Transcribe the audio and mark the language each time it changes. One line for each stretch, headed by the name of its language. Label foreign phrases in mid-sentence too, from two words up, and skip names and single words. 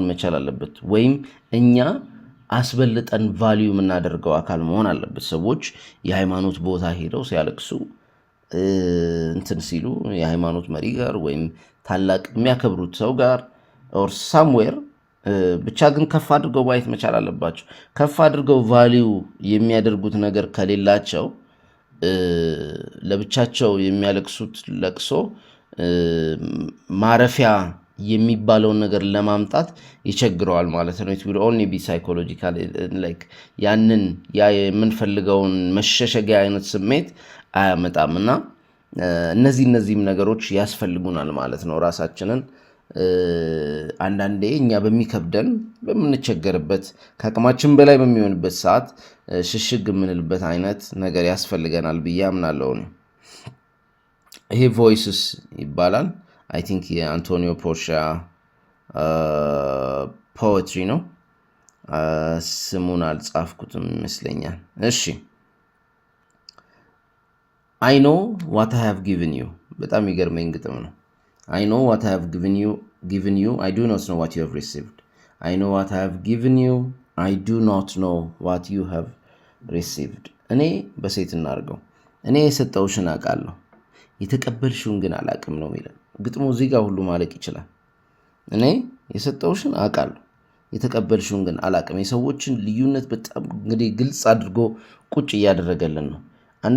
Amharic: መቻል አለበት፣ ወይም እኛ አስበልጠን ቫሊዩ የምናደርገው አካል መሆን አለበት። ሰዎች የሃይማኖት ቦታ ሄደው ሲያለቅሱ እንትን ሲሉ የሃይማኖት መሪ ጋር ወይም ታላቅ የሚያከብሩት ሰው ጋር
English: or somewhere
Amharic: ብቻ ግን ከፍ አድርገው ማየት መቻል አለባቸው። ከፍ አድርገው ቫሊዩ የሚያደርጉት ነገር ከሌላቸው ለብቻቸው የሚያለቅሱት ለቅሶ ማረፊያ የሚባለውን ነገር ለማምጣት ይቸግረዋል ማለት ነው።
English: it will only be psychological, like
Amharic: ያንን የምንፈልገውን መሸሸጊያ አይነት ስሜት አያመጣም። እና እነዚህም ነገሮች ያስፈልጉናል ማለት ነው። ራሳችንን አንዳንዴ እኛ በሚከብደን በምንቸገርበት ከአቅማችን በላይ በሚሆንበት ሰዓት ሽሽግ የምንልበት አይነት ነገር ያስፈልገናል ብዬ አምናለሁ። ይሄ ቮይስስ ይባላል።
English: I think
Amharic: የአንቶኒዮ ፖርሻ ፖኤትሪ ነው። ስሙን አልጻፍኩትም ይመስለኛል። እሺ
English: I know what I have given you።
Amharic: በጣም ይገርመኝ ግጥም ነው።
English: I know what I have given you, I do not know what you have received. I know what I have given you, I do not know what you have received.
Amharic: እኔ በሴት እናርገው፣ እኔ የሰጠውሽን አውቃለሁ የተቀበልሽውን ግን አላቅም ነው የሚለው ግጥሙ። እዚህ ጋር ሁሉ ማለቅ ይችላል። እኔ የሰጠውሽን አውቃለሁ የተቀበልሽውን ግን አላቅም። የሰዎችን ልዩነት በጣም እንግዲህ ግልጽ አድርጎ ቁጭ እያደረገልን ነው። አንድ